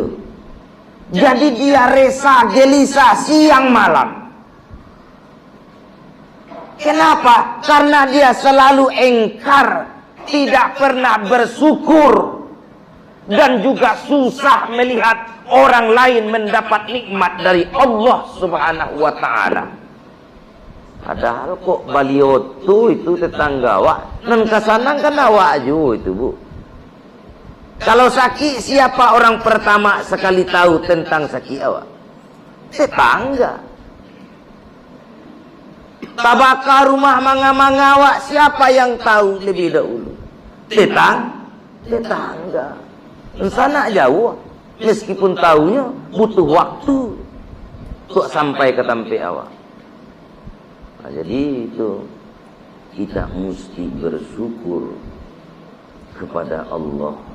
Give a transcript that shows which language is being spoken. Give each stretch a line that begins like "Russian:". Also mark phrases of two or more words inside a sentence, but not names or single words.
Indonesian: Jadi dia resah, gelisah siang malam. Kenapa? Karena dia selalu engkar, tidak pernah bersyukur, dan juga susah melihat orang lain mendapat nikmat dari Allah
Arabic: سبحانه وتعالى.
Minangkabau: Padahal kok baliotu itu tetangga awak, nan kasanang kan awak aja itu, Bu.
Indonesian: Kalau sakit, siapa orang pertama sekali tahu tentang sakit awak?
Minangkabau: Tetangga. Tabaka rumah manga-manga awak,
Indonesian: siapa yang tahu lebih dahulu? Tetangga. Sana jauh, meskipun tahunya butuh waktu untuk sampai ke tempat awak. Nah, jadi itu kita mesti bersyukur kepada Allah.